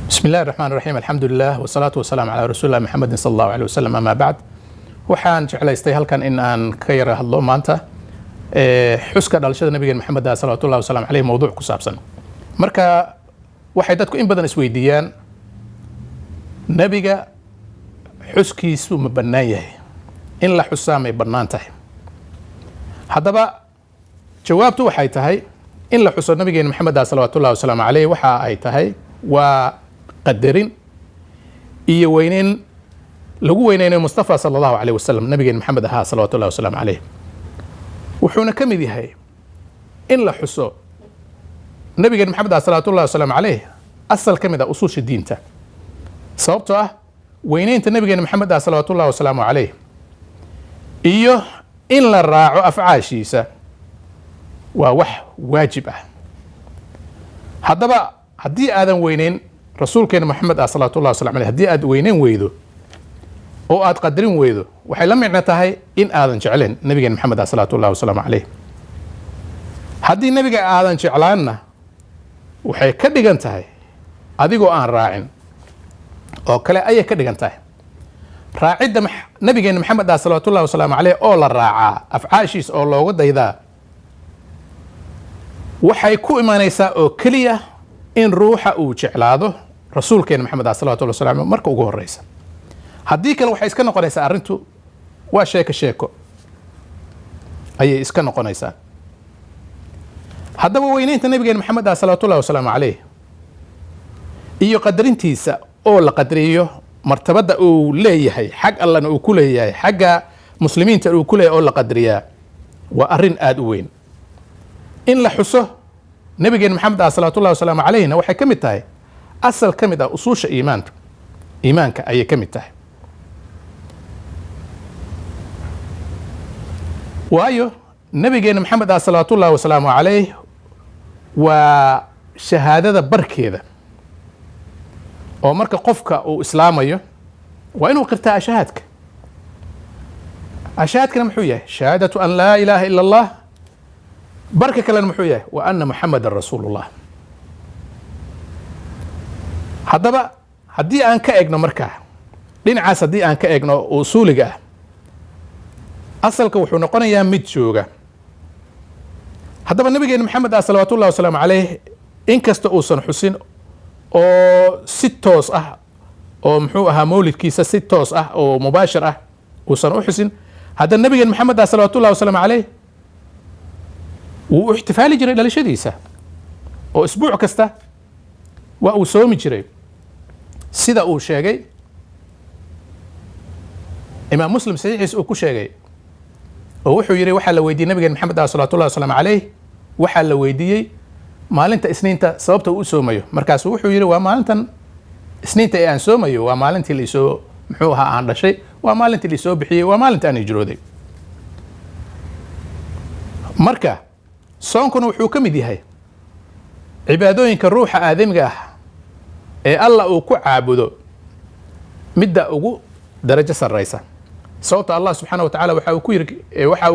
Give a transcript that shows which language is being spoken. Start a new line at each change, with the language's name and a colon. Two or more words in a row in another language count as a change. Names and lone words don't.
Arabic: بسم الله الرحمن الرحيم الحمد لله والصلاة والسلام على رسول الله محمد صلى الله عليه وسلم أما بعد
Somali: waxaan jeclaystay halkan in aan ka yara hadlo maanta xuska dhalashada nabiga maxamed
Arabic: صلى الله عليه وسلم عليه
Somali: mawduuc ku saabsan marka waxay dadku in badan isweydiiyaan nabiga xuskiisu ma bannaan yahay in la xusaa may bannaan tahay haddaba jawaabtu waxay tahay in la xuso nabiga maxamed
Arabic: صلى الله عليه وسلم عليه
Somali: waxa ay tahay waa qadarin iyo weyneyn lagu weyneynayo Mustafa
Arabic: صلى الله عليه وسلم
Somali: nabiga maxamed
Arabic: صلى الله عليه وسلم عليه
Somali: wuxuuna ka mid yahay in la xuso nabiga maxamed
Arabic: صلى الله عليه وسلم عليه
Somali: asal ka mid ah usuusha diinta sababtoo ah weyneynta nabiga maxamed
Arabic: صلى الله عليه وسلم عليه
Somali: iyo in la raaco afcaashiisa waa wax waajib ah haddaba haddii aadan weyneyn rasuulkeena maxamed
Arabic: صلى الله عليه وسلم عليه
Somali: haddii aad weyneyn weydo oo aad qadarin weydo waxay la micno tahay in aadan jecleen nabiga maxamed
Arabic: صلى الله عليه وسلم عليه
Somali: haddii nabiga aadan jeclaanna waxay ka dhigan tahay adigoo aan raacin oo kale ayay ka dhigan tahay raacidda nabiga maxamed
Arabic: صلى الله عليه وسلم عليه
Somali: oo la raacaa afcaashiis oo looga daydaa waxay ku imanaysaa oo kaliya in ruuxa uu jeclaado rasuulkeena maxamed
Arabic: صلى الله عليه وسلم
Somali: marka ugu horeysa haddii kale waxay iska noqonaysaa arrintu waa sheeko ayay iska noqonaysaa haddaba weyneynta nabigeena maxamed
Arabic: صلى الله عليه وسلم عليه
Somali: iyo qadarintiisa oo la qadariyo martabada uu leeyahay xag allana uu ku leeyahay xagga muslimiinta uu ku leeyahay oo la qadariyaa waa arrin aad u weyn in la xuso nabigeena maxamed
Arabic: صلى الله عليه وسلم
Somali: alayhina waxay ka mid tahay asal ka mid ah usuusha iimaanka ayay ka mid tahay waayo nabigeena maxamed
Arabic: صلى الله عليه وسلم عليه
Somali: waa shahaadada barkeeda oo marka qofka uu islaamayo waa inuu qirtaa ashahaadkana muxuu yahay shahaadatu
Arabic: أن لا إله إلا الله
Somali: barka kalena muxuu yahay
Arabic: وأن محمدا رسول الله
Somali: haddaba haddii aan ka egno markaa dhinacaas haddii aan ka egno usuuliga ah asalka wuxuu noqonayaa mid jooga haddaba nabigeena maxamed
Arabic: صلى الله عليه وسلم عليه
Somali: inkasta uusan xusin oo si toos ah oo muxuu ahaa mawlidkiisa si toos ah oo mubaashir ah uusan u xusin haddana nabigeena maxamed
Arabic: صلى الله عليه وسلم عليه
Somali: wuu u ixtifaali jiray dhalashadiisa oo isbuuc kasta waa uu soomi jiray sida uu sheegay imaam muslim saxiixiisa uu ku sheegay oo wuxuu yiri waxaa la weydiiyey nabiga maxamed
Arabic: صلى الله عليه وسلم عليه
Somali: waxaa la weydiiyey maalinta isniinta sababta uu soomayo markaas wuxuu yiri waa maalintan isniinta ee aan soomayo waa maalintii la soo muxuu ahaa aan dhashay waa maalintii la soo bixiyay waa maalintii aan hijrooday marka soonkuna wuxuu ka mid yahay cibaadooyinka ruuxa aadamiga ah ee alla uu ku caabudo midda ugu darajo sarreysa sababta
Arabic: الله سبحانه وتعالى
Somali: waxa uu